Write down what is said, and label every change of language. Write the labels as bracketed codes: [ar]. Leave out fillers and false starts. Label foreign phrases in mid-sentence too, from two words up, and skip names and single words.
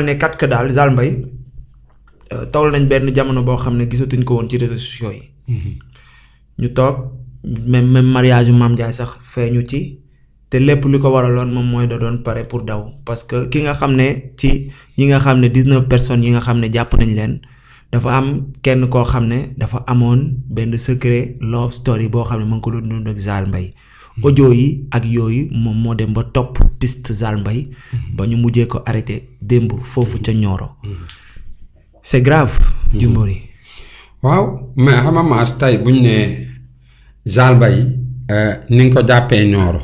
[wo] ne kat que daal Zal Mbaye toll nañ benn jamono boo xam ne gisatuñ ko woon ci [fr] réseaux sociaux [wo] yi ñu toog [fr] même mariage [wo] Mame Ndiaye sax feeñu ci te lépp li ko waraloon moom mooy da doon pare pour daw [fr] parce que [wo] ki nga xam ne ci ñi nga xam ne 19 personnes yi nga xam ne jàpp nañ leen dafa am kenn koo xam ne dafa amoon benn [en] secret love story [wo] boo xam ne mu ngi ko doon dund ak Zal Mbaye audio yi ak yooyu moom moo dem ba topp piste Zal Mbaye ba ñu mujjee ko arrêté démb foofu ca Nioro [fr] c'est grave [wo] Jimbori waaw mais xama maas tey buñ ne Zal Mbaye ni nga ko jàppee Nioro